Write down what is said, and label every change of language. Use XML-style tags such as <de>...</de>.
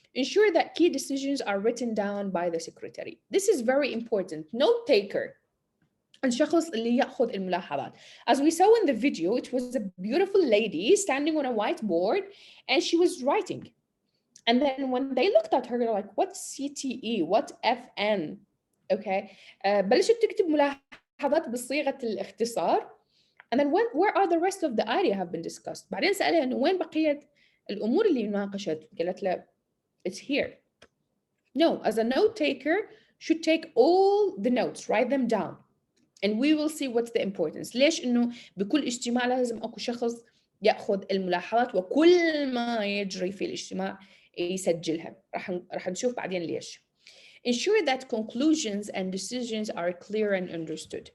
<en>Ensure that key decisions are written down by the secretary. This is very important. Note taker.</en> <ar>الشخص اللي يأخذ الملاحظات.</ar> <en>As we saw in the video, it was a beautiful lady standing on a whiteboard and she was writing. And then when they looked at her, they're like, what's CTE? What FN? Okay.</en> <ar>بلشت تكتب ملاحظات بصيغة الاختصار.</ar> <en>And then where are the rest of the area have been discussed?</en> <ar>بعدين سألها إنه وين بقية الأمور اللي ناقشت؟ قالت له</ar> <en>it's here. No, as a note taker should take all the notes, write them down. And we will see what's the importance.</en> <ar>ليش إنه بكل اجتماع لازم أكو شخص يأخذ الملاحظات وكل ما يجري في الاجتماع يسجلها. راح نشوف بعدين ليش.</ar> <en>Ensure that conclusions and decisions are clear and understood.</en>